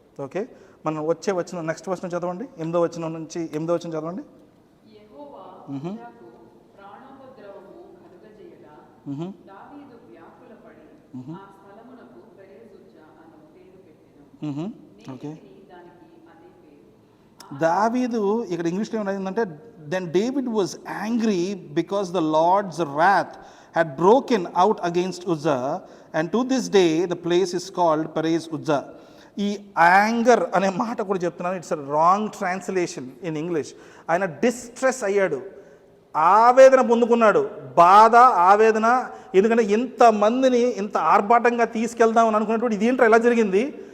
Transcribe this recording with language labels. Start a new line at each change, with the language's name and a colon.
Telugu: Okay, మనం వచ్చిన next వచనం చదవండి, 8వ వచనం నుంచి 8వ వచనం చదవండి. యెహోవా ప్రాణోపద్రవము కలుగజేయగా దావీదు వ్యాకులపడి ఆ స్థలమునకు పెరేజుజ్జా అను పేరు పెట్టెను. ఓకే, దానికి అదే పేరు. దావీదు ఇక్కడ ఇంగ్లీష్లో ఏమైందంటే
English: Then David was angry because the Lord's wrath had broken out against Uzzah, and to this day the place is called Perez Uzzah.
Telugu: ఈ యాంగర్ అనే మాట కూడా చెప్తున్నాను,
English: It's wrong translation in English.
Telugu: ఆయన డిస్ట్రెస్ అయ్యాడు, ఆవేదన పొందుకున్నాడు, బాధ ఆవేదన. ఎందుకంటే ఇంతమందిని ఇంత ఆర్భాటంగా తీసుకెళ్దామని అనుకున్నప్పుడు ఇదేంటో ఎలా జరిగింది.